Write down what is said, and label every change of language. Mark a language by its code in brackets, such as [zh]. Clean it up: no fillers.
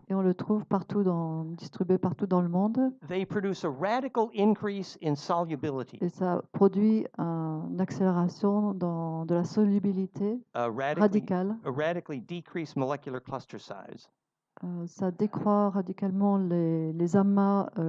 [fr] Et on le trouve distribué partout dans le monde. [en] They produce a radical increase in solubility. [fr] Et ça produit une accélération de la solubilité radicale. [en] A radically decreased molecular cluster size. [fr] Ça décroît radicalement les amas.